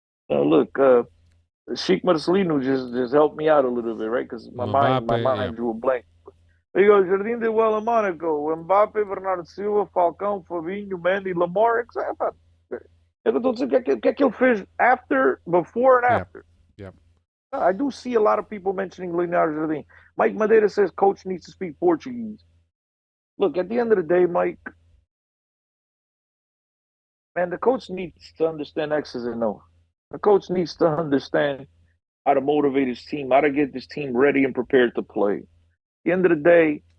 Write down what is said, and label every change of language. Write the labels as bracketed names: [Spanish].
[English] Look, Sheikh Marcelino just helped me out a little bit, right? Because my mind drew a blank. There you go. Jardim did well in Monaco. Mbappe, Bernardo Silva, Falcão, Fabinho, Mendy, Lamar, etc. [Portuguese] O que ele fez [English] before and after? Yep. I do see a lot of people mentioning Leonardo Jardim. Mike Madeira says coach needs to speak Portuguese. Look, at the end of the day, Mike, man, the coach needs to understand X's and O's. The coach needs to understand how to motivate his team, how to get this team ready and prepared to play. At the end of the day,